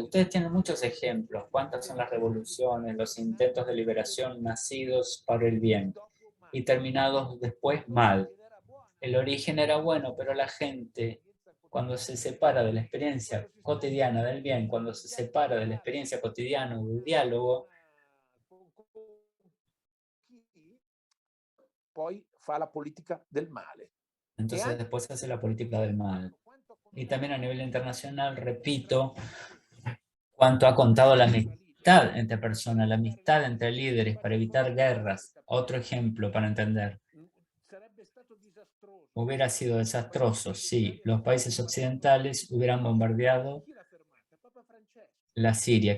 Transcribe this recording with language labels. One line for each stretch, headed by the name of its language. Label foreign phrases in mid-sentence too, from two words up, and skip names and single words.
Spanish: Ustedes tienen muchos ejemplos. ¿Cuántas son las revoluciones, los intentos de liberación nacidos para el bien y terminados después mal? El origen era bueno, pero la gente, cuando se separa de la experiencia cotidiana del bien, cuando se separa de la experiencia cotidiana del diálogo,
Italian: poi fa la politica del male.
Spanish: entonces después hace la política del mal. Y también a nivel internacional, repito, cuánto ha contado la amistad entre personas, la amistad entre líderes para evitar guerras. Otro ejemplo para entender. Hubiera sido desastroso si los países occidentales hubieran bombardeado la Siria.